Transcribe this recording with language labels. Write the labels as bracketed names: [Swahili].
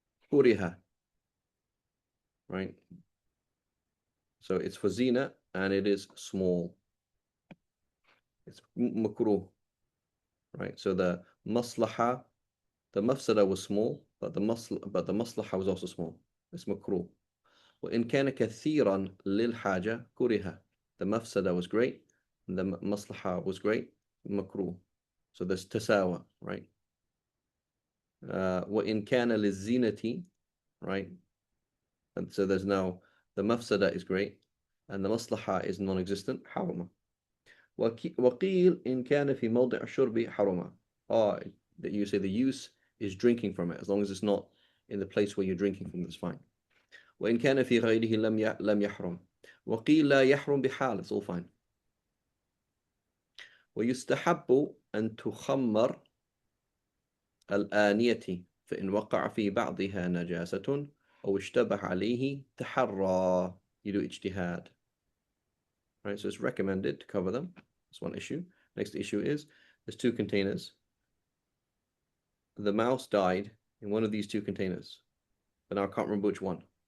[English] كره, right? So it's for zina and it is small. It's makruh, right? So the maslaha, the mafsada was small, but the maslaha was also small. It's makruh. [Arabic] وإن كان كثيرا للحاجة كره. [English] The mafsada was great, and the maslaha was great, makruh. So there's tasawa, right? [Arabic] وإن كان للزينة, right? [English] And so there's now the mafsada is great, and the maslaha is non-existent, حرمة. [Arabic] وقيل إن كان في موضع الشرب حرمة. [English] That you say the use is drinking from it, as long as it's not in the place where you're drinking from, that's fine. [Arabic] وإن كان في غيره لم يحرم. وقيل لا يحرم بحال, [English] it's all fine. [Arabic] ويستحب أن تخمر الآنية فإن وقع في بعضها نجاسة أو اشتبه عليه تحرى. [English] You do ijtihad. Right, so it's recommended to cover them. That's one issue. Next issue is there's two containers. The mouse died in one of these two containers, but now I can't remember which one.